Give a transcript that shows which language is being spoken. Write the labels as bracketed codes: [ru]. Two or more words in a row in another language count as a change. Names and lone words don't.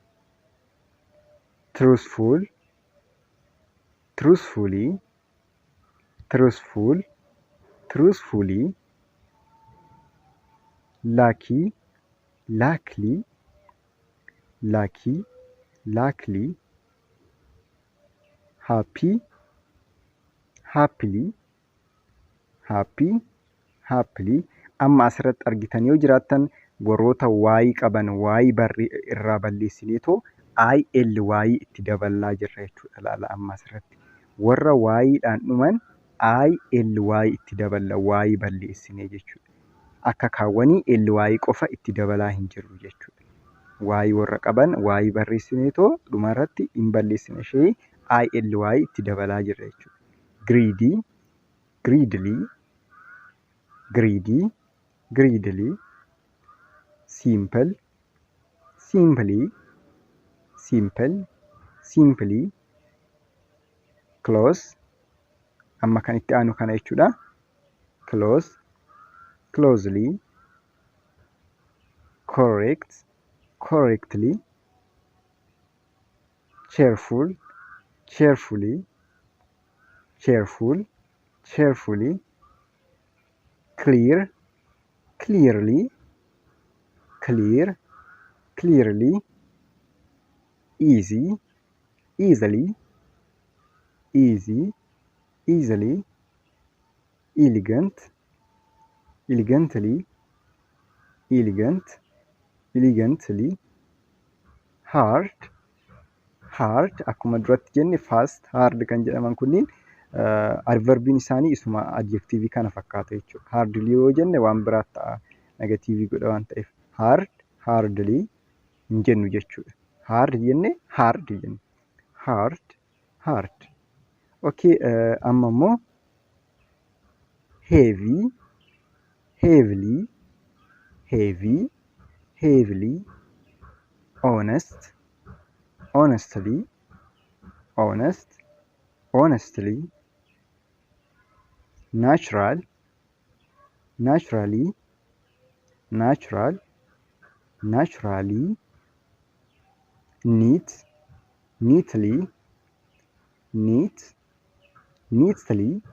[en] truthful, truthfully, truthful, truthfully, lucky, luckily, lucky, luckily, happy, happily, happy, happily. [om] Amma asirratti argitan yoo jiraattan warroota waayii qaban waayii irraa balleessineetoo IL waayii itti dabalaa jirra jechuudha. Ilaala amma asirratti warra waayiidhaan dhuman IL waayii itti daballa waayii balleessinee jechuudha. Akka kaawwanii L waayii qofa itti dabalaa hin jirru jechuudha. Waayii warra qaban waayii barreessineetoo dhumarratti hin balleessine ishee IL waayii itti dabalaa jirra jechuudha. [en] Greedy, greedily, greedy, greedily, simple, simply, simple, simply, close. [om] Amma kan itti aanu kana jechuudha. [en] Close, closely, correct, correctly, cheerful, cheerfully, cheerful, cheerfully, clear, clearly, clear, clearly, easy, easily, easy, easily, elegant, elegantly, elegant, elegantly, hard, hard. [om] Akkuma duratti jenne [en] fast, hard [om] kan jedhaman kunniin adverbiin isaanii isuma adjectivii kana fakkaata jechuudha. Hardly yoo jenne waan biraa ta'a negatiivii godha waan ta'eef hard, hardly hin jennu jechuudha. [en] Hard jenne hard jenne hard, hard. Okay, amma immoo heavy, heavily, heavy, heavily, honest, honestly, honest, honestly, natural, naturally, natural, naturally, neat, neatly, neat, neatly,